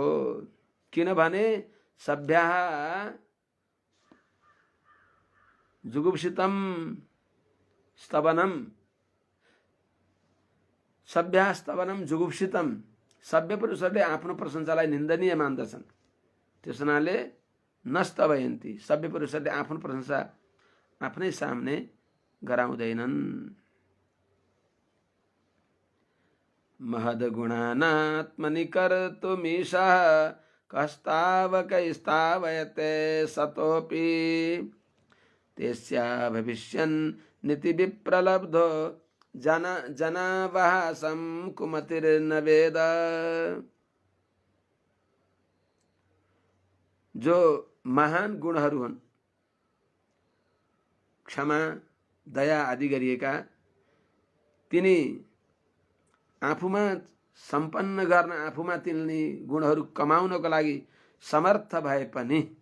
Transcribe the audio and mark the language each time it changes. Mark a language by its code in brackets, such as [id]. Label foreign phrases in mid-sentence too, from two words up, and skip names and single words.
[ne] किनभने [sa] सभ्यः जुगुप्सितम स्तवनम, सभ्य स्तवनम जुगुप्सितम, [ne] सभ्य पुरुषहरूले आफ्नो प्रशंसालाई निन्दनीय मान्दछन्। त्यस हुनाले नस्तवयन्ती, सभ्य पुरुषहरूले आफ्नो प्रशंसा आफ्नै सामने गराउँदैनन्। [sa] महद गुणानात्मनि कर्तुमीशः कस्तावकैस्तावयते सतोऽपि तेस्या भविष्यन् निति विप्रलब्धो जनावहासं कुमतिर्न वेद। [ne] जो महान गुणहरू हुन्, क्षमा, दया आदि गरिएका, तिनी आफूमा सम्पन्न गर्न, आफूमा तिनी गुणहरू कमाउनको लागि समर्थ भए पनि